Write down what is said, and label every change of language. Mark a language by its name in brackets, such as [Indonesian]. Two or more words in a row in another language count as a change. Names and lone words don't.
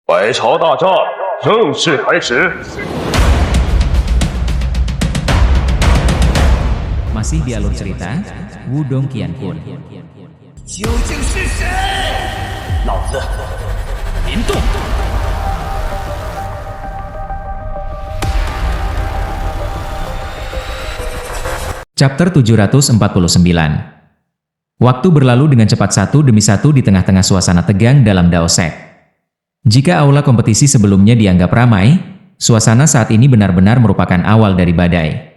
[Chinese] 百朝大战正式开始。 [Indonesian] Masih di alur cerita Wudong Qianpun. [Chinese] 究竟是谁？老子林动。 [English] Chapter 749. [Indonesian] Waktu berlalu dengan cepat satu demi satu di tengah-tengah suasana tegang dalam Daosek. Jika aula kompetisi sebelumnya dianggap ramai, suasana saat ini benar-benar merupakan awal dari badai.